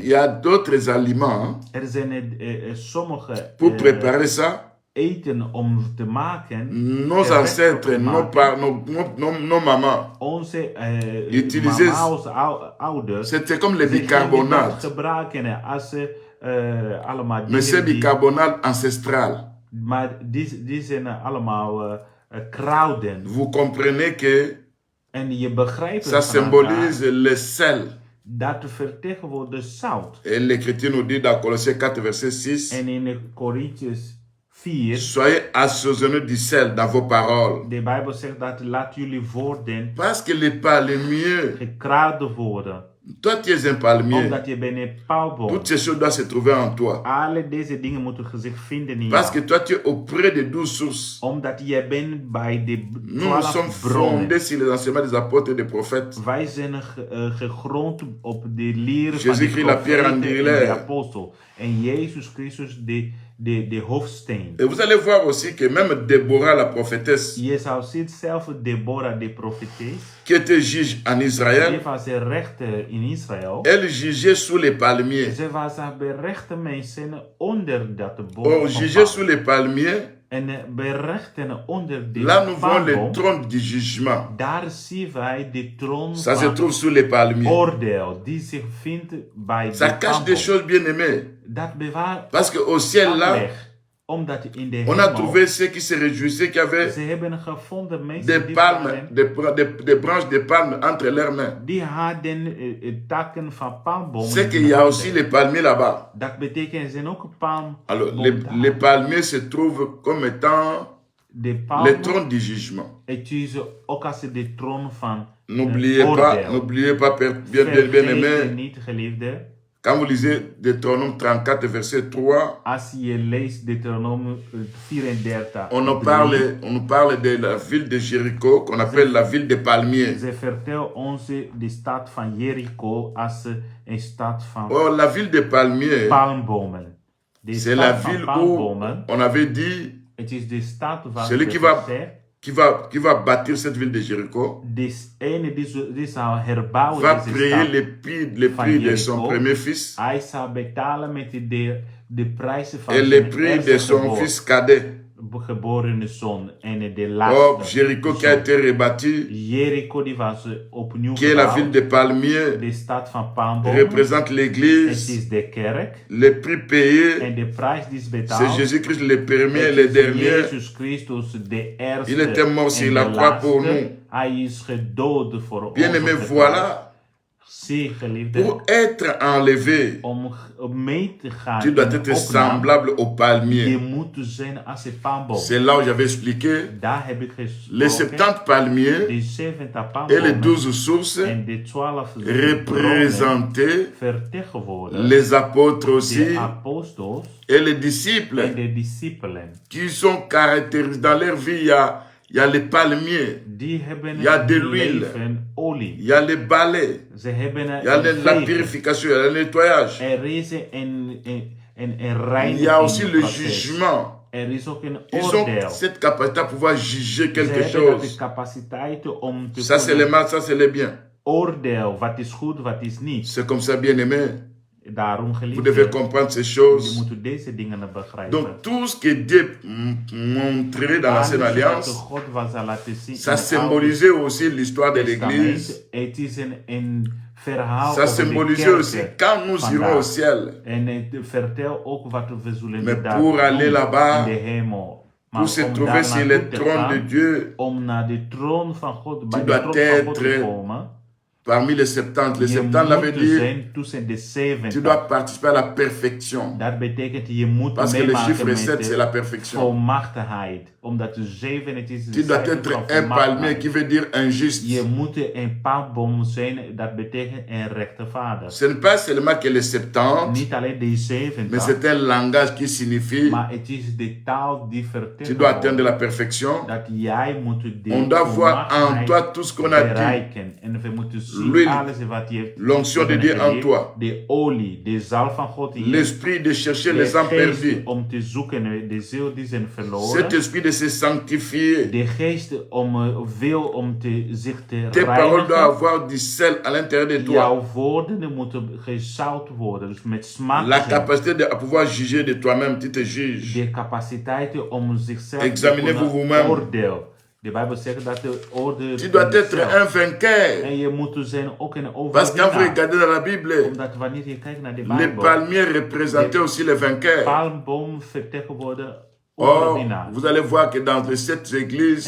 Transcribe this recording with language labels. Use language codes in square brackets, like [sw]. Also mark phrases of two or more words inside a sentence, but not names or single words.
[fr] il y a d'autres aliments hein, [nl] Er zijn sommige [fr] pour préparer ça. [nl] eten om te maken. [fr] Nos ancêtres, nos mamans, [nl] Onze [fr] Utiliser- [nl] mama's ouders. [fr] c'était comme le [nl] ze gingen dat [fr] bicarbonate. [nl] gebruiken als ze allemaal [fr] Mais c'est [nl] dingen die... [fr] bicarbonate ancestral. [nl] Maar die zijn allemaal kruiden. [fr] Vous comprenez que [nl] En je begrijpt [fr] ça [nl] het [fr] symbolise le sel. [nl] dat vertegenwoordigt zout. [fr] Et l'Écriture nous dit dans Colossiens 4, verset 6, [nl] En in Korintiërs 4, [fr] soyez assaisonnés du sel dans vos paroles. [nl] de Bijbel zegt dat laat jullie woorden [fr] Parce que les palmiers, [nl] gekruid worden. [fr] toi tu es un palmier, [nl] Omdat je bent een palmboom. [fr] toutes ces choses doivent se trouver en toi. [nl] Alle deze dingen moeten zich vinden in [fr] Parce que [nl] jou. [fr] toi tu es auprès de 12 sources. [nl] Omdat je bent bij de [fr] Nous sommes [nl] 12 bronnen. [fr] fondés sur les enseignements des apôtres et des prophètes. [nl] Wij zijn gegrond op de leer van [fr] Jésus [nl] de [fr] Christ, la pierre [nl] profeten en [fr] angulaire. [nl] de apostel. En Jezus Christus de hoofdsteen. [fr] Et vous allez voir aussi que même Déborah, la prophétesse, [nl] Je zou zien zelf Deborah de profetes. [fr] qui était juge en [nl] Die [fr] Israël, [nl] was een rechter in Israël. [fr] elle jugeait sous les palmiers. [nl] Ze was berechte mensen onder dat boom. [fr] On [nl] van [fr] jugeait [nl] palm. [fr] sous les palmiers. [nl] En berechten onder de [fr] Là, nous voyons le [nl] palmboom. [fr] trône du jugement. [nl] Daar zien wij de troon [fr] Ça se [nl] van [fr] trouve sous les palmiers. [nl] oordeel. Die zich vindt bij [fr] Ça [nl] de [fr] cache des [nl] palmboom. [fr] choses bien aimées. [nl] Dat bewaart [fr] Parce qu'au ciel, là, [nl] weg. Omdat in de [fr] on a [nl] hemel, [fr] trouvé ceux qui se réjouissaient, qui avaient [nl] ze hebben gevonden mensen [fr] des [nl] die [fr] palmes, [nl] waren- [fr] des branches de palmes entre leurs mains. [nl] die hadden takken van palmbomen. [fr] C'est qu'il y a aussi les palmiers là-bas. [nl] Dat betekent er zijn ook palmbomen. [fr] Alors, les palmiers se trouvent comme étant [nl] De [fr] le [nl] palmen, [fr] trône du jugement. [nl] het is ook als de troon van [fr] N'oubliez pas, bien [nl] Vergeet [fr] aimé, [nl] niet, geliefde, [fr] quand vous lisez Deutéronome 34, verset 3, [nl] als je leest Deuteronomium 34, [fr] on nous parle de la ville de Jéricho, qu'on appelle la ville des palmiers. [nl] ze vertelt ons de stad van Jericho als een stad van [fr] Or, la ville des palmiers, [nl] palmbomen. De [fr] c'est la [nl] stad van [fr] ville où [nl] palmbomen, [fr] on avait dit, [nl] het is de stad waar [fr] celui [nl] het [fr] qui va, [nl] gezegd, [fr] qui va bâtir cette ville de Jéricho, [nl] de ene die zou herbouwen [fr] va [nl] deze [fr] payer [nl] stad. [fr] le prix de son Jéricho. premier fils [nl] Hij zou betalen met de prijzen van [fr] et le [nl] zijn [fr] prix de [nl] eerste [fr] son fils cadet. [nl] geborene zoon en de [fr] Or, [nl] laatste. [fr] Jéricho qui a été rebâti, [nl] Jericho die was opnieuw [fr] qui est la ville [nl] gebouwd. [fr] des palmiers, [nl] De stad van palmbomen. [fr] représente [nl] Het [fr] l'église. [nl] is de kerk. [fr] Le prix payé, [nl] En de prijs die is [fr] c'est [nl] betaald. [fr] Jésus-Christ le premier et [nl] Het [fr] le [nl] is [fr] dernier. [nl] Jezus Christus de eerste. [fr] Il était mort sur [nl] en [fr] la [nl] de [fr] croix pour [nl] laatste. [fr] nous. [nl] Hij is gedood voor ons. [fr] Bien aimé, [nl] op de kruis. [fr] voilà [nl] Zie, geliefde, [fr] Pour être enlevé, [nl] om mee te gaan [fr] tu dois [nl] in de [fr] être [nl] opname, [fr] semblable au [nl] je [fr] palmier. [nl] moet zijn als een palmboom. [fr] C'est là où j'avais expliqué [nl] Daar heb ik [fr] les [nl] gesproken. [fr] 70 palmiers [nl] De 70 [fr] et les [nl] palmbomen [fr] 12 sources [nl] en de 12 bronnen [fr] représentaient [nl] vertegenwoordigen [fr] les apôtres aussi [nl] de apostels [fr] et les disciples [nl] en de discipelen. [fr] qui sont caractérisés dans leur vie. Il y a les palmiers, [nl] Die hebben Ja, de in [fr] l'huile. [nl] leven olie. [fr] il y a les balais, [nl] Ze hebben [fr] il y a la [nl] vegen. [fr] purification, il y a le nettoyage. [nl] Er is een [fr] Il y a aussi le [nl] reinigingproces. [fr] jugement. [nl] Er is ook een [fr] Ils ont [nl] oordeel. [fr] cette capacité à pouvoir juger [nl] Ze [fr] quelque [nl] hebben de [fr] chose. [nl] capaciteit om te [fr] Ça c'est le [nl] kunnen [fr] mal, ça c'est le bien. [nl] oordeel. Wat is goed, wat is niet. [fr] C'est comme ça, bien aimé. [nl] Daarom [fr] Vous [nl] geliefde, [fr] devez comprendre ces [nl] je [fr] choses. [nl] moet deze dingen begrijpen. [fr] Donc tout ce que Dieu montrait dans l'Ancienne [nl] Alles wat [fr] Alliance, [nl] God was al laten zien [fr] ça [nl] in het Oude [fr] symbolisait aussi l'histoire de [nl] Testament. [fr] l'Église. [nl] Het is een verhaal [fr] Ça [nl] over de [fr] symbolisait aussi [nl] kerken. [fr] quand nous irons au ciel. [nl] En het vertel ook wat we zullen [fr] Mais [nl] daar [fr] pour [nl] doen [fr] aller là-bas, [nl] in de hemel. Maar [fr] Pour se [nl] om [fr] trouver [nl] daar [fr] sur [nl] naartoe [fr] le [nl] te [fr] trône [nl] gaan, [fr] de Dieu, [nl] om naar de troon van God, bij de [fr] dois [nl] troon van God te [fr] être [nl] komen, [fr] parmi les 70, les [nl] je [fr] 70 l'avait [nl] moet [fr] dit, [nl] zijn tussen de [fr] tu [nl] 70. [fr] dois participer à la perfection. [nl] Dat betekent je moet [fr] Parce que le [nl] meemaken [fr] chiffre [nl] met [fr] 7, c'est [nl] de [fr] la perfection. [nl] volmachtigheid. Omdat de 7 het is de [fr] Tu dois [nl] cijfer [fr] être [nl] van [fr] un palmier [nl] volmachtigheid. [fr] qui veut dire injuste. [nl] Je moet een palmboom zijn, dat betekent een rechtvaardig. [fr] Ce n'est pas seulement que les 70, [nl] Niet alleen de [fr] mais [nl] 70, [fr] c'est un langage qui signifie [nl] maar het is de taal die [fr] tu dois atteindre [nl] vertegenwoordigt [fr] la perfection. [nl] dat jij moet de [fr] On doit voir en toi tout ce qu'on a dit. [nl] bereiken. En we moeten zien [fr] L'huile, [nl] alles wat je hebt [fr] l'onction de Dieu en [nl] geleerd. [fr] toi. [nl] De olie, de zaal van God in je. [fr] L'esprit de chercher [nl] De [fr] les âmes [nl] geest [fr] perdues. [nl] om te zoeken, de ziel die zijn verloren. [fr] Cet esprit de se sanctifier. [nl] De geest wil om zich te [fr] Tes paroles doivent [nl] reinigen. [fr] avoir du sel à l'intérieur de toi. [nl] Jouw woorden moeten gezout worden, dus met smaak [fr] La [nl] zijn. [fr] capacité de à pouvoir juger de toi-même, tu te juges. [nl] De capaciteit om zichzelf [fr] Examinez-vous [nl] te [fr] vous-même. [nl] oordeel. De Bijbel zegt dat de oordeel. [fr] Tu dois être un vainqueur. [nl] En je moet zijn ook een [fr] Parce que quand vous [nl] overwinnaar. [fr] regardez dans la Bible, [nl] Omdat wanneer je kijkt naar de [fr] les [nl] Bijbel, [fr] palmiers représentaient aussi les vainqueurs. [nl] palmboom vertegenwoordigt [fr] Or, [nl] overwinnaar. [fr] vous allez voir que dans les 7 églises,